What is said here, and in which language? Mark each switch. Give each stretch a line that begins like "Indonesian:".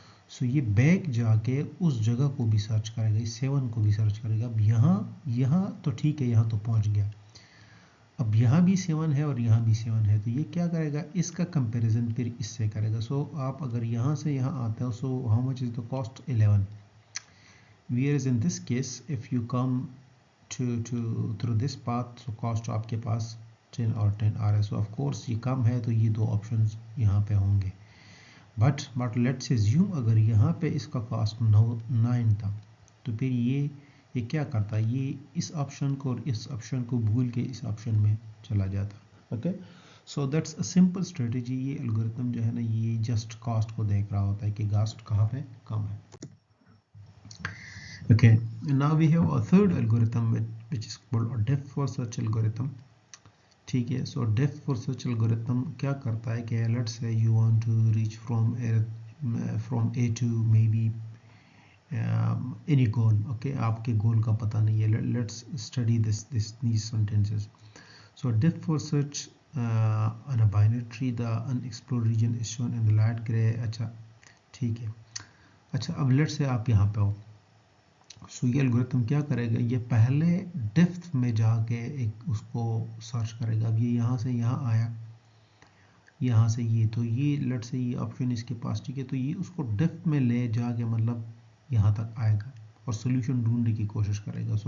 Urdu: سو یہ بیک جا کے اس جگہ کو بھی سرچ کرے گا, 7 کو بھی سرچ کرے گا. اب یہاں تو ٹھیک ہے, یہاں تو پہنچ گیا. اب یہاں بھی 7 ہے اور یہاں بھی 7 ہے, تو یہ کیا کرے گا, اس کا کمپیریزن پھر اس سے کرے گا. سو آپ اگر یہاں سے یہاں آتے ہو,
English: so how much is the cost,
Urdu: 11.
English: whereas in this case if you come through this path, so cost
Urdu: آپ کے پاس 10 اور 10 آ رہا ہے.
English: so of course
Urdu: یہ کم ہے تو یہ 2 آپشنز یہاں پہ ہوں گے.
English: but let's assume
Urdu: اگر یہاں پہ اس کا کاسٹ 9 تھا تو پھر یہ کیا کرتا ہے, یہ اس آپشن کو اور اس آپشن کو بھول کے اس آپشن میں چلا جاتا. Okay,
English: So that's a simple strategy.
Urdu: یہ الگورتھم جو ہے نا یہ جسٹ کاسٹ کو دیکھ رہا ہوتا ہے کہ کاسٹ کہاں پہ کم ہے.
English: Okay, now we have a third algorithm which is called a depth first search algorithm.
Urdu: ٹھیک ہے,
English: so depth for search algorithm
Urdu: کیا کرتا ہے کہ
English: Let's say you want to reach from A to may be any goal.
Urdu: Okay, آپ کے گول کا پتہ نہیں ہے.
English: Let's study these sentences. So depth for search on a binary tree, the unexplored region is shown in the light gray.
Urdu: اچھا ٹھیک ہے, اچھا اب لیٹس سے آپ یہاں پہ ہو. سو یہ الگورتھم کیا کرے گا, یہ پہلے ڈیپتھ میں جا کے ایک اس کو سرچ کرے گا. اب یہ یہاں سے یہاں آیا, یہاں سے یہ, تو یہ لیٹ سے یہ آپشن اس کے پاس, ٹھیک ہے, تو یہ اس کو ڈیپتھ میں لے جا کے مطلب یہاں تک آئے گا اور سولوشن ڈھونڈنے کی کوشش کرے گا.